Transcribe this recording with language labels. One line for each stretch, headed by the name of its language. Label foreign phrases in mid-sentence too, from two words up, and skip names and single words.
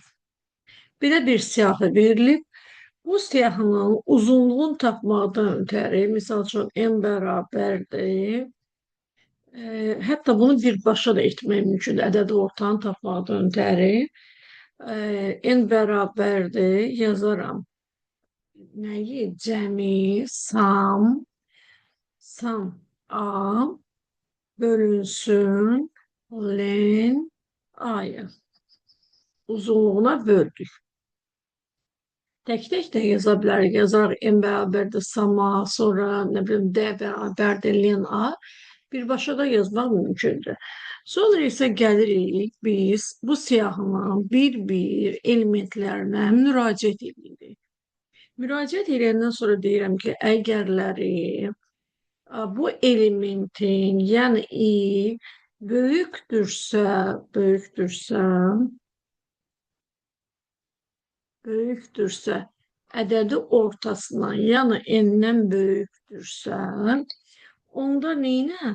Azerbaijani: Bir də bir siyahı verilib. Bu siyahının uzunluğunu tapmaqdan ötəri, misal üçün n bərabərdir. Hətta bunu birbaşa da etmək mümkündür. Ədədi ortanı tapmaqdan ötəri. N bərabərdir, yazaram. Nəyi? Cəmi, sum A bölünsün len A'ya.
Turkish: Uzunluğuna böldük. Tek de yazabilir.
Azerbaijani: Yazar n bərabərdir sum A, sonra
Turkish: ne bileyim
Azerbaijani: D bərabərdir len A. Birbaşa da yazmaq mümkündür. Sonra isə gəlirik biz bu siyahının bir-bir elementlərinə müraciət edirik. Müraciət edəndən sonra deyirəm ki, əgərləri bu elementin, yəni i böyükdürsə ədədi ortasından, yəni n-dən böyükdürsə, onda neynə?